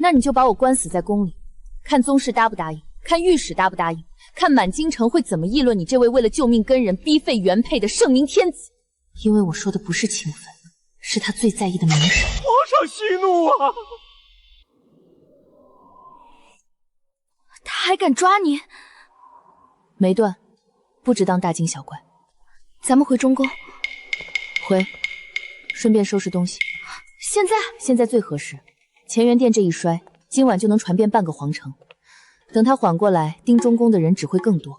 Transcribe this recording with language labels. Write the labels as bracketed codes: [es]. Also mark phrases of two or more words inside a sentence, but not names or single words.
[zh] 那你就把我關死在宮裡，看宗室答不答應，看御史答不答應，看滿京城會怎麼議論你這位為了救命跟人逼廢原配的聖明天子。因為我說的不是情分，是他最在意的名聲。皇上息怒啊！他還敢抓你？沒斷，不值當大驚小怪。咱們回中宮。回，順便收拾東西。現在最合適。乾元殿這一摔，今晚就能傳遍半個皇城。等他緩過來，盯中宮的人只會更多。